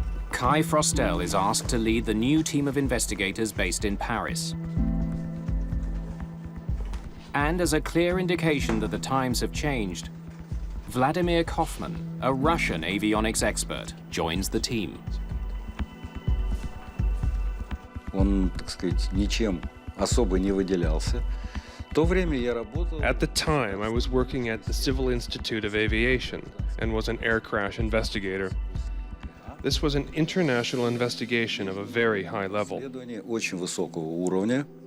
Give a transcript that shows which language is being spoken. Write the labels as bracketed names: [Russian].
[English] Kai Frostel is asked to lead the new team of investigators based in Paris. And as a clear indication that the times have changed, Vladimir Kaufman, a Russian avionics expert, joins the team. [Russian] Он, так сказать, ничем особо не выделялся. [English] At the time, I was working at the Civil Institute of Aviation and was an air crash investigator. This was an international investigation of a very high level. [Russian] Очень высокого уровня.